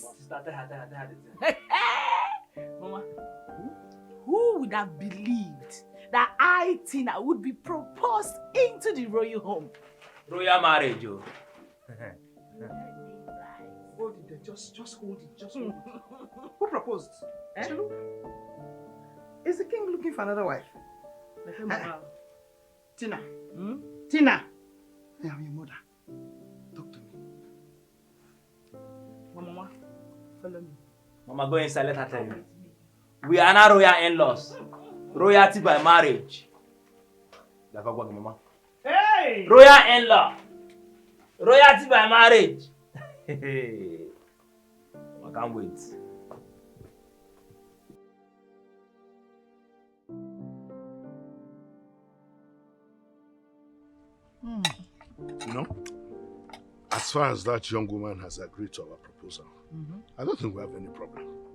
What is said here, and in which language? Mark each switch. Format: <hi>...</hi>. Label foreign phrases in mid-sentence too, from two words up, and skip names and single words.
<en>Mama, who would have believed that I, Tina, would be proposed into the royal home? Royal marriage, oh. Hold it there. Just hold it. Who proposed? Chelu? Is the king looking for another wife? Tina. Tina. I am your mother. Talk to me. Mama, follow me. Mama, go inside, let her tell you. We are not royal in-laws. Royalty by marriage. Hey! Royal in-law. Royalty by marriage. I can't wait. You know, as far as that young woman has agreed to our proposal, I don't think we have any problem.</en>